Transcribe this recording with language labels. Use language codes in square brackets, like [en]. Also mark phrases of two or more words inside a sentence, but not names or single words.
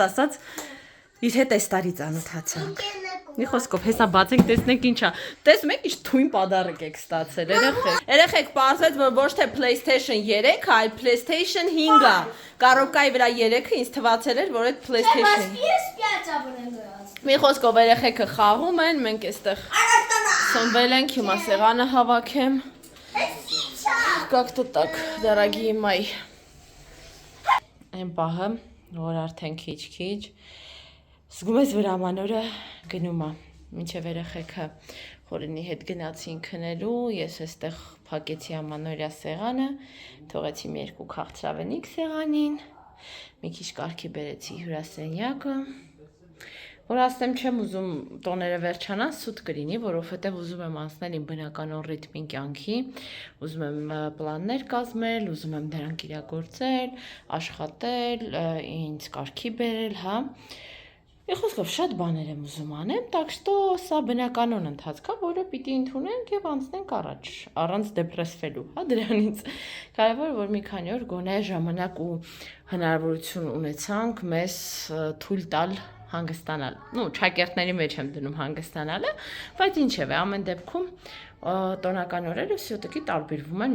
[hy] ասած իր հետ այս տարի ծանոթացանք։ Մի խոսքով հեսա բացենք, տեսնենք ինչ է։ Տեսնում եք ինչ թույն պադարակ եք ստացել, երեխեք։ Երեխեք, պարզվեց, որ ոչ թե PlayStation 3, այլ PlayStation 5 է։ Կարոկայի վրա 3-ը ինձ թվացել էր, որ այդ PlayStation։ Մի խոսքով երեխեքը խաղում են, մենք այստեղ սնվել ենք, հիմա սեղանը հավաքեմ։ [ru] Как-то так, дорогие мои. [hy] Այն պահը, որ արդեն քիչ-քիչ զգում ես, որ ամանորը գնում է, մինչև երեխեքը խորենի հետ գնացին քնելու, ես այստեղ փակեցի ամանորյա սեղանը, թողեցի մի երկու քաղցրավենիք սեղանին, Մի քիչ կարգի բերեցի հյուրասենյակը։ Որ ասեմ չեմ ուզում տոները վերջանան, սուտ կլինի, որովհետև ուզում եմ անցնել իմ բնականոն ռիթմին կյանքի, ուզում եմ պլաններ կազմել, ուզում եմ դրանք իրագործել, աշխատել, ինձ կարգի բերել, հա։ Մի խոսքով շատ բաներ եմ ուզում անեմ, [ru] так что [hy] սա բնականոն ընթացք է, որը պիտի ընդունենք եւ անցնենք առաջ, առանց դեպրեսվելու, հա, դրանից։ Կարևորը որ մի քանի օր գոնե ժամանակ ու հնարավորություն ունեցանք մեզ թույլ տալ հանգստանալ։ Ну, չակերտների մեջ եմ դնում հանգստանալը, բայց ինչև է, ամեն դեպքում տոնական օրերը всё-таки տարբերվում են